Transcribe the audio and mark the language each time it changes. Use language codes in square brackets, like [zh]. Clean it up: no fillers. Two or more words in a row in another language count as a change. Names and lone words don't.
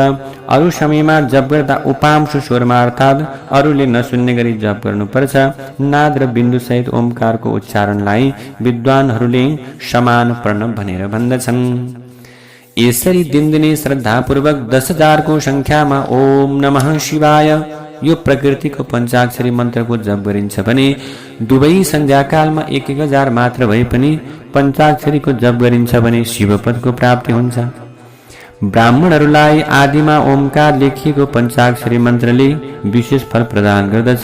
[ne] अरू समयमा जप गर्दा उपांश स्वरमा अर्थात् अरूले नसुन्ने गरी जप गर्नुपर्छ। नाद र बिन्दु सहित ओमकारको उच्चारणलाई विद्वानहरूले समान प्रणव भनेर भन्दछन्। यसरी दिनदिनै श्रद्धापूर्वक 10,000 को संख्यामा [sa] ओम नमः शिवाय [ne] यो प्रकृतिको पञ्चाक्षरी मन्त्रको जप गरिन्छ भने दुवै सन्ध्याकालमा 1,000 मात्र भए पनि पञ्चाक्षरीको जप गरिन्छ भने शिवपदको प्राप्ति हुन्छ। ब्राह्मणहरूलाई आदिमा ओमकार लेखिएको पञ्चाक्षरी मन्त्रले विशेष फल प्रदान गर्दछ।